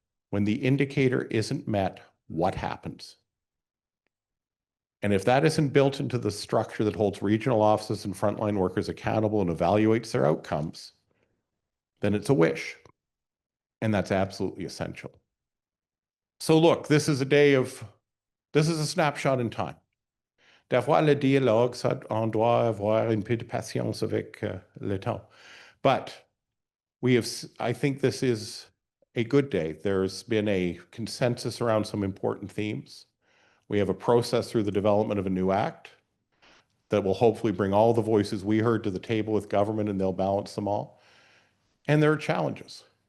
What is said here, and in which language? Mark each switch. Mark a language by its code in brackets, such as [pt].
[en] When the indicator isn't met, what happens? And if that isn't built into the structure that holds regional offices and frontline workers accountable and evaluates their outcomes, then it's a wish. And that's absolutely essential. So look, this is a snapshot in time. [fr] D'avoir le dialogue, ça, on doit avoir un peu de patience avec le temps. [en] But I think this is a good day. There's been a consensus around some important themes. We have a process through the development of a new act that will hopefully bring all the voices we heard to the table with government, and they'll balance them all. And there are challenges.